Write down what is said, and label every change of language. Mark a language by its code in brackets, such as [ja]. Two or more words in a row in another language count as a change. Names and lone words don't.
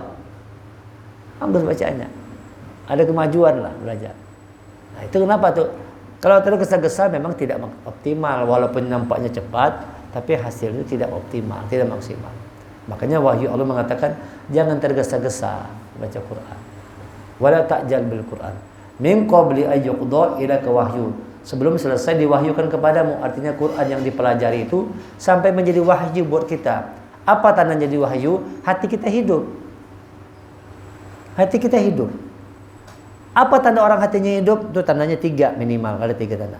[id] Bagus bacaannya. Ada kemajuan lah belajar. Nah, itu kenapa tuh? Kalau tergesa-gesa memang tidak optimal walaupun nampaknya cepat, tapi hasilnya tidak optimal, tidak maksimal. Makanya wahyu Allah mengatakan jangan tergesa-gesa baca Quran. [ar] ولا تعجل بالقرآن. من قبل أن يقضى إليك وحيه. [id] Sebelum selesai diwahyukan kepadamu, artinya Quran yang dipelajari itu sampai menjadi wahyu buat kita. Apa tanda jadi wahyu? Hati kita hidup. Hati kita hidup. Apa tanda orang hatinya hidup? Itu tandanya 3 minimal, ada 3 tanda.